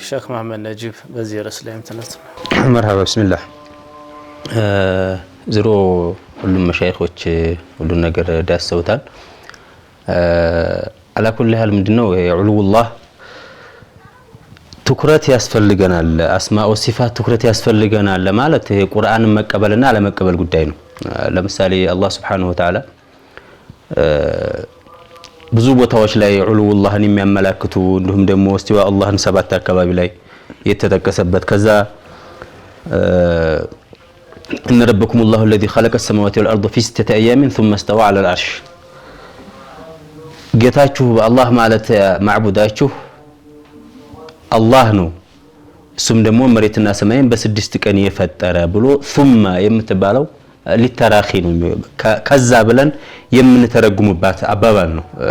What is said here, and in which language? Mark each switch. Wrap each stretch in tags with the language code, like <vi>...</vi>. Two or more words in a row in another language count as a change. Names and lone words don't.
<ar>شيخ محمد نجيب وزير الإسلام تنت مرحبا بسم الله زرو</ar> <am>ሁሉም መሻይኾች ሁሉን ነገር ዳሰውታል</am> <ar>على كل حال</ar> <am>ምንድነው የዑሉላህ ትኩረት ያስፈልገናል</am> <ar>أسماء صفات</ar> <am>ትኩረት ያስፈልገናል ለማለት ይሄ ቁርአንን መቀበልና አለመቀበል ጉዳይ ነው ለምሳሌ አላህ</am> <ar>سبحانه وتعالى</ar> <am>ብዙ ቦታዎች ላይ ዑሉላህን የሚያመላክቱ እንዲሁም ደግሞ እስቲዋ አላህን ሰባት አካባቢ ላይ የተጠቀሰበት ከዛ</am> <ar>ان ربكم الله الذي خلق السماوات والارض في 6 ايام ثم استوى على العرش</ar> <am>ጌታችሁ አላህ ማለት ማዕቡዳችሁ አላህ ነው እሱም ደግሞ መሬትና ሰማይን በ6 ቀን የፈጠረ ብሎ ثم የምትባለው ሊተራኺ ነው ከዛ ብለን የምንተረጉምባት አባባል ነው</am>